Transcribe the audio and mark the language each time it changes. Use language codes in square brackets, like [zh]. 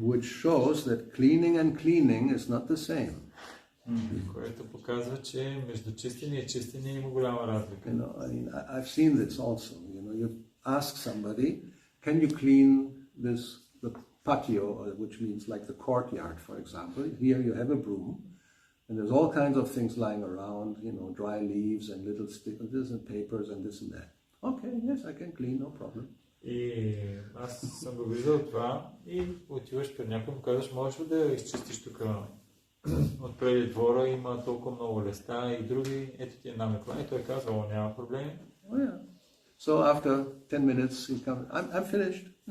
[en] Which shows that cleaning is not the same. [bg] Което показва, че между чистене и чистене има голяма разлика. [en] I've seen this also. You ask somebody, can you clean the patio, which means like the courtyard, for example. Here you have a broom, and there's all kinds of things lying around, dry leaves and little stickers and papers and this and that. Okay, yes, I can clean, no problem. [bg] И аз съм го виждал това и отиваш пред някой и му казваш, можеш ли да изчистиш тук отпреди двора, има толкова много листа и други, ето ти една метла и той казва, няма проблеми. [en] Oh yeah. So after 10 minutes he comes, I'm finished.